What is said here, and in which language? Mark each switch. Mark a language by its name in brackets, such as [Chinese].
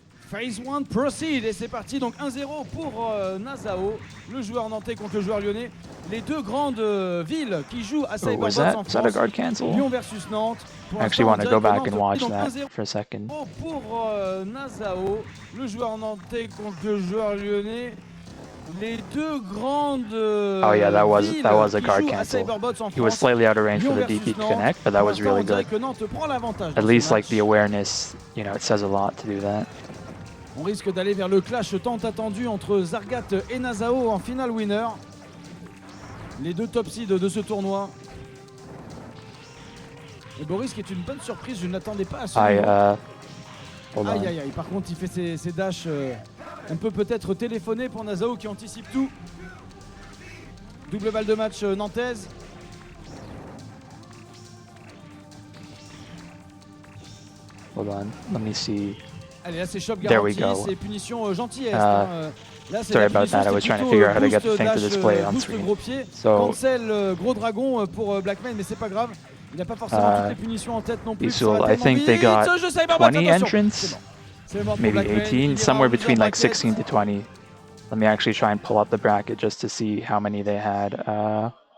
[French] Phase 1 proceed et c'est parti, donc 1-0 pour Nazao, le joueur nantais contre le joueur lyonnais. Les deux grandes villes qui jouent à Cyberbots en France, Lyon versus Nantes. [English] I actually want to go back and watch that for a second. [French] Pour Nazao, le joueur nantais contre le joueur lyonnais. Les deux grandes [English] oh yeah, that was a guard cancel. He was slightly out of range for the DP connect, but that was really good. At least like the awareness, you know, it says a lot to do that. [French] On risque d'aller vers le clash tant attendu entre Zargat et Nazao en final winner. Les deux top seeds de ce tournoi. Et Boris qui est une bonne surprise, je ne l'attendais pas à ce niveau. Aïe aïe aïe, par contre il fait ses dashs. On peut peut-être téléphoner pour Nazao qui anticipe tout. Double balle de match nantaise. [English] Hold on, let me see. [French] Allez, là c'est shop garanti, c'est punition gentillesse. Là, [English] sorry about that, I was trying to figure out how to get the thing to display on screen. [French] Gros pied, [English] so, [French] cancel gros dragon pour Blackmane, mais c'est pas grave. Il n'a pas forcément toutes les punitions en tête non plus. [English] I think they got 20 entrants, maybe 18, somewhere between like 16 to 20. Let me actually try and pull up the bracket just to see how many they had.